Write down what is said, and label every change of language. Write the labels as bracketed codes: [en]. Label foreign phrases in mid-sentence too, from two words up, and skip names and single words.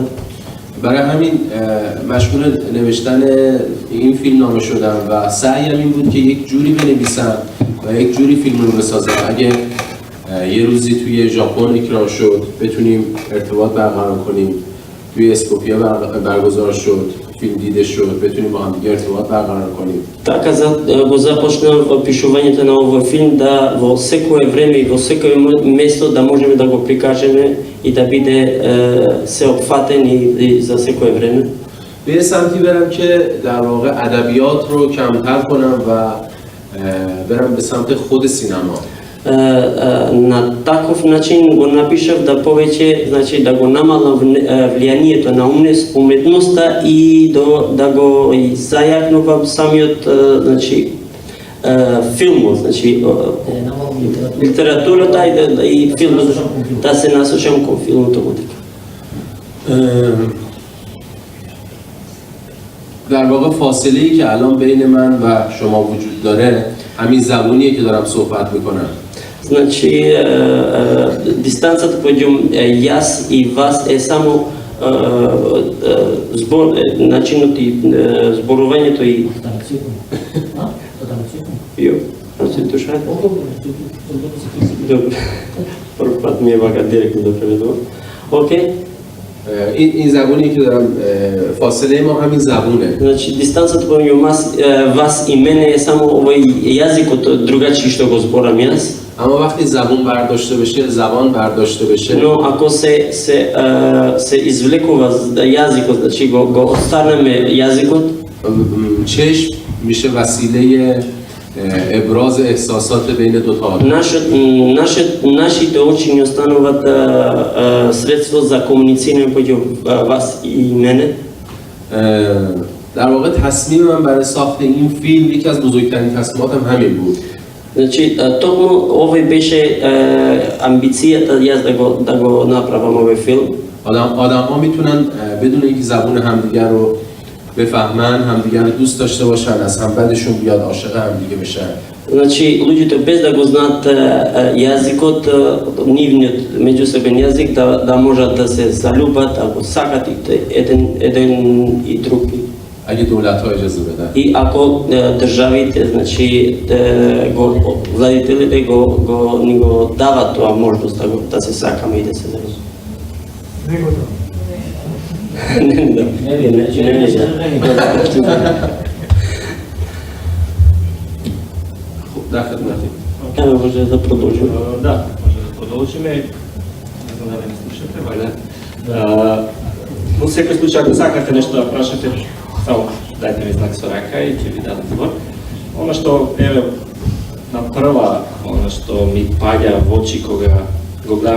[fa] برای همین مشغول نوشتن این فیلم نامه شدم و سعیم این بود که یک جوری بنویسم و یک جوری فیلم رو بسازم اگه یه روزی توی ژاپن اکران شد بتونیم ارتباط برقرار کنیم، توی اسکوپیا برگزار شد، فیلم دیده شد، بتونیم با هم دیگه ارتباط برقرار کنیم. [mk] Така го започнав пишувањето на овој филм да во секое време и во секое место да можеме да го прикажеме и да биде сеопфатен и за секое време. [fa] به یه سمتی برم که در واقع ادبیات رو کمتر کنم و برم به سمت خود سینما. [mk] На таков начин го напишав да повеќе, значи да го намалам влијанието на уметноста и да го зајакнувам самиот, значи филмот, значи литературата и филмот, да се насочам кон филмот годика. [fa] در واقع فاصله‌ای که الان بین من و شما وجود داره همین زبونیه که دارم صحبت میکنم. [mk] Значи дистанцата помеѓу јас и вас е само начинот и зборувањето и Јо, значи душа. Добре. Прв пат ми е вака директно да преведувам. Окей. [fa] این زبونی که دارم فاصله ما همین زبونه. [mk] Значи дистанцата помеѓу вас и мене е само овој јазикот другачи што го зборам јас. [fa] اما وقتی زبون برداشته بشه، زبان برداشته بشه، [mk] Но ако се извлекува јазикот, значи го оставаме јазикот, [fa] چشم میشه وسیله ابراز احساسات بین دو تا. [mk] Нашите очи ни остануваат средство за комуницирање помеѓу вас и мене. [fa] در واقع تصمیم من برای ساخت این فیلم یکی از بزرگترین تصمیماتم همین بود. [mk] Значи токму овој беше амбицијата јас да го направам овој филм. [fa] آدم‌ها میتونن بدون اینکه زبون همدیگر رو بفهمن، همدیگر رو دوست داشته باشن، از هم بدشون بیاد، عاشق همدیگه بشن. [mk] Значи луѓето без да го знаат јазикот, нивниот меѓусебен јазик, да можат да се залюбат, да го сакат еден и друг. [fa] اگه دولت‌ها اجازه بدن. [mk] И ако државите, значи владителите ни го дават тоа можност да се сакаме и да се залюбиме. [sr] Evo, može da produžimo. [mk] Da, može da продолжиме. Не знам дали ме слушате, вајде. Во секој случај, ако сакате нешто да прашате, само дајте ми знак со рака и ќе ви дадам збор. Она што, еве, на прва, она што ми паѓа во очи кога го гледам